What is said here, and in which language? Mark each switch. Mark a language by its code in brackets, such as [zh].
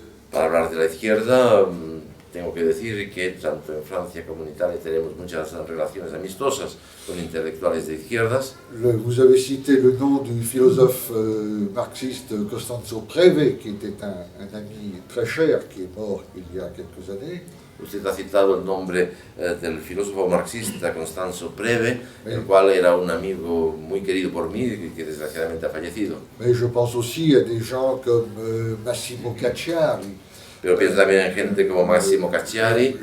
[es] Para hablar de la izquierda, tengo que decir que tanto en Francia como en Italia tenemos muchas relaciones amistosas con intelectuales de izquierdas. [fr] Vous avez cité le nom du philosophe marxiste Costanzo Preve, qui était un ami très cher, qui est mort il y a quelques années. [es] Usted ha citado el nombre del filósofo marxista Costanzo Preve, el cual era un amigo muy querido por mí y que desgraciadamente ha fallecido. [fr] Mais je pense aussi à des gens comme Massimo Cacciari, [es] Pero pienso también en gente como Massimo Cacciari,